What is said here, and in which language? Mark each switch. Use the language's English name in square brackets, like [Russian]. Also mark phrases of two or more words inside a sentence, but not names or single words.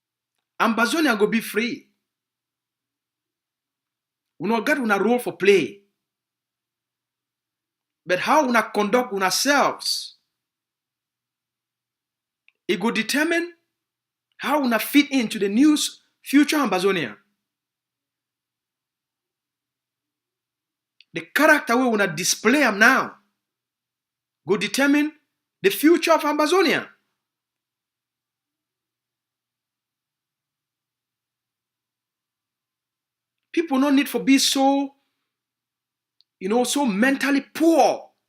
[Nigerian Pidgin] Ambazonia go be free. We not get una role for play. But how una conduct una selves, it go determine how una fit into the new future Ambazonia. The character we una display am now go determine the future of Ambazonia. People no need for be so, so mentally poor.